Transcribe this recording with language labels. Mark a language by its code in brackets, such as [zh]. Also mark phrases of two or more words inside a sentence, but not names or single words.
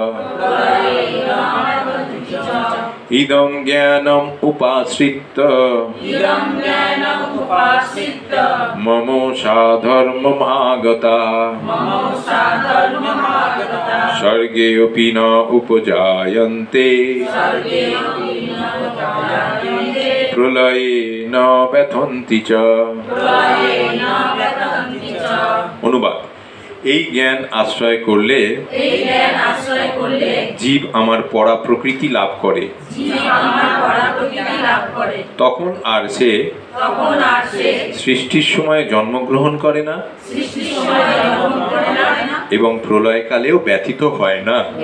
[sa] ইদং জ্ঞানম উপাশ্রিত্য মম সাধর্মম আগতঃ। স্বর্গেऽপি ন উপজায়ন্তে প্রলয়ে ন ব্যথন্তি চ। [bn] অনুবাদ: এই জ্ঞান আশ্রয় করলে জীব আমার পরা প্রকৃতি লাভ করে। তখন আর সে সৃষ্টির সময় জন্মগ্রহণ করে না এবং প্রলয়কালেও ব্যথিত হয় না।